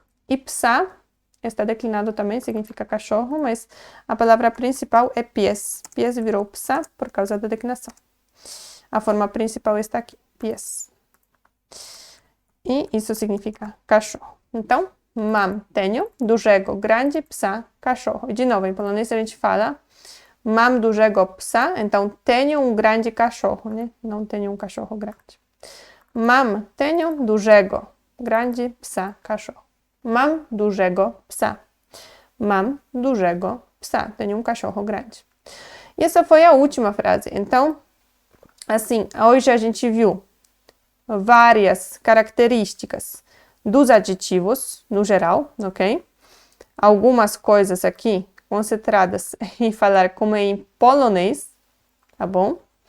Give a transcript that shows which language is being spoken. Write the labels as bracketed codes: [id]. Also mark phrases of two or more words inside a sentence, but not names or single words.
[pt] E psa está declinado também, significa cachorro, mas a palavra principal é pies. Pies virou psa por causa da declinação. A forma principal está aqui. Pies. E isso significa cachorro. Então, mam, tenho, dużego, grande, psa, cachorro. E de novo, em polonês a gente fala [pl] mam dużego psa, [pt] então tenho um grande cachorro, né? Não tenho um cachorro grande. Mam, tenho, dużego, grande, psa, cachorro. [pl] Mam dużego psa. Mam dużego psa. [pt] Tenho um cachorro grande. E essa foi a última frase. Então, assim, hoje a gente viu várias características dos adjetivos, no geral, ok? Algumas coisas aqui concentradas em falar como é em polonês, tá bom?